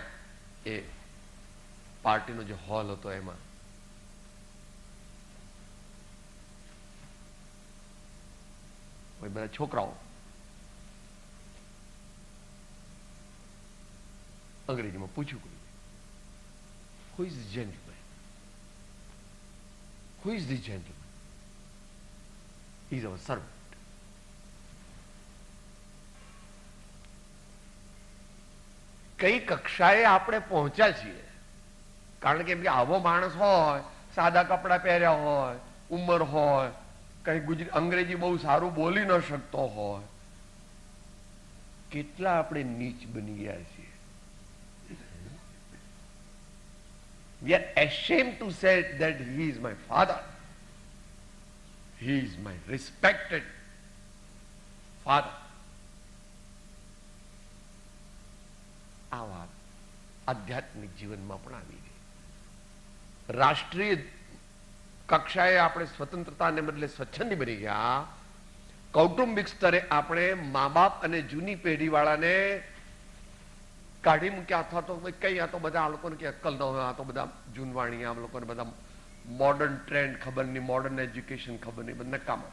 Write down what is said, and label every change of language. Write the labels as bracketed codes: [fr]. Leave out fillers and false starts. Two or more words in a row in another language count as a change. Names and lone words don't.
[gu] એ પાર્ટીનો જે હોલ હતો એમાં બધા છોકરાઓ અંગ્રેજીમાં પૂછ્યું કોઈ [en] Who is the gentleman? Who is the gentleman? He is our servant. [gu] કઈ કક્ષાએ આપણે પહોંચ્યા છીએ? કારણ કે આવો માણસ હોય, સાદા કપડા પહેર્યા હોય, ઉંમર હોય, કઈ અંગ્રેજી બહુ સારું બોલી ન શકતો હોય, કેટલા આપણે નીચ બની ગયા છીએ. [en] We are ashamed to say that he is my father. He is my respected father. [gu] આ વાત આધ્યાત્મિક જીવનમાં પણ આવી ગઈ. રાષ્ટ્રીય કક્ષાએ આપણે સ્વતંત્રતાને બદલે સ્વચ્છંદી બની ગયા. કૌટુંબિક સ્તરે આપણે મા બાપ અને જૂની પેઢી વાળાને કાઢી મૂક્યા, અથવા તો કઈ આ તો બધા આ લોકોને કે અક્કલ ન હોય, આ તો બધા જૂનવાણી, આ લોકોને બધા [en] modern trend [gu] ખબર નહીં, [en] modern education [gu] ખબર નહીં, બધા નકામા.